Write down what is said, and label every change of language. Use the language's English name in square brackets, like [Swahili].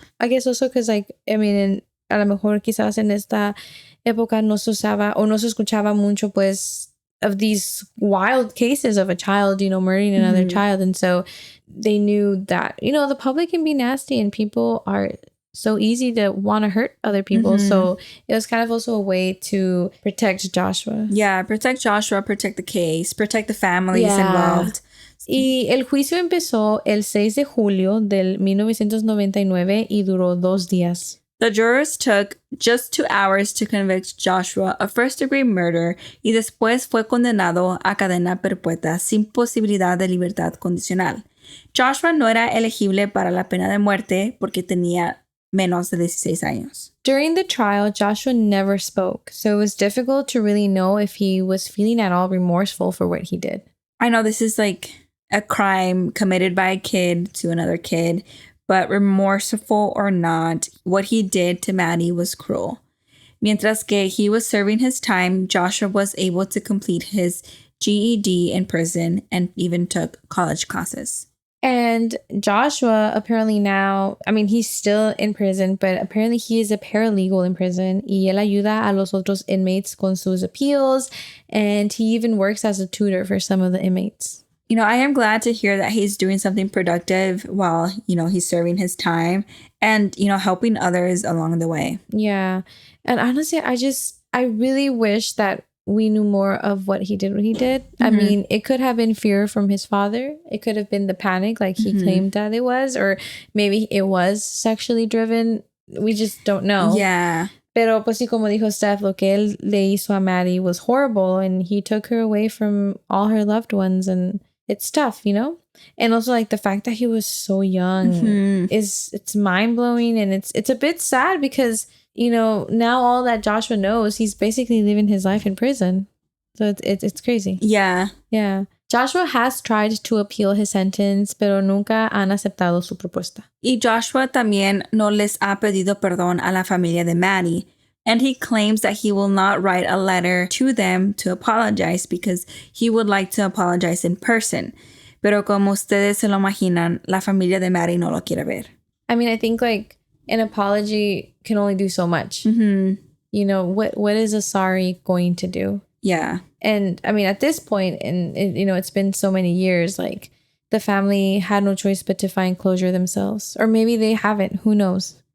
[English] I guess also because like I mean, [Spanish] a lo mejor quizás en esta época no se usaba o no se escuchaba mucho pues [English] of these wild cases of a child, you know, murdering another child, and so they knew that, you know, the public can be nasty and people are so easy to want to hurt other people. So it was kind of also a way to protect Joshua. Yeah, protect Joshua, protect the case, protect the families involved. [Spanish] Y el juicio empezó el 6 de julio del 1999 y duró 2 días. [English] The jurors took just 2 hours to convict Joshua of first-degree murder [Spanish] y después fue condenado a cadena perpetua sin posibilidad de libertad condicional. Joshua no era elegible para la pena de muerte porque tenía menos de 16 años. [English] During the trial, Joshua never spoke, so it was difficult to really know if he was feeling at all remorseful for what he did. I know this is like a crime committed by a kid to another kid, but remorseful or not, what he did to Maddie was cruel. [Spanish] Mientras que [English] he was serving his time, Joshua was able to complete his GED in prison and even took college classes. And Joshua apparently now, I mean, he's still in prison, but apparently he is a paralegal in prison. [Spanish] Y él ayuda a los otros inmates con sus appeals. [English] And he even works as a tutor for some of the inmates. You know, I am glad to hear that he's doing something productive while, you know, he's serving his time. and, you know, helping others along the way. Yeah. And honestly, I really wish that we knew more of what he did when he did. I mean, it could have been fear from his father. It could have been the panic like he claimed that it was, or maybe it was sexually driven. We just don't know. Yeah. [Spanish] Pero pues sí, como dijo Steph, lo que él le hizo a Maddie [English] was horrible, and he took her away from all her loved ones, and it's tough, you know? And also like the fact that he was so young it's mind-blowing, and it's a bit sad because, you know, now all that Joshua knows, he's basically living his life in prison. So it's crazy. Yeah. Yeah. Joshua has tried to appeal his sentence, [Spanish] pero nunca han aceptado su propuesta. Y Joshua también no les ha pedido perdón a la familia de Maddie. [English] And he claims that he will not write a letter to them to apologize because he would like to apologize in person. [Spanish] Pero como ustedes se lo imaginan, la familia de Maddie no lo quiere ver. [English] I mean, I think like an apology can only do so much. You know, what is a sorry going to do? Yeah. And I mean, at this point, and you know, it's been so many years, like the family had no choice but to find closure themselves. Or maybe they haven't. Who knows?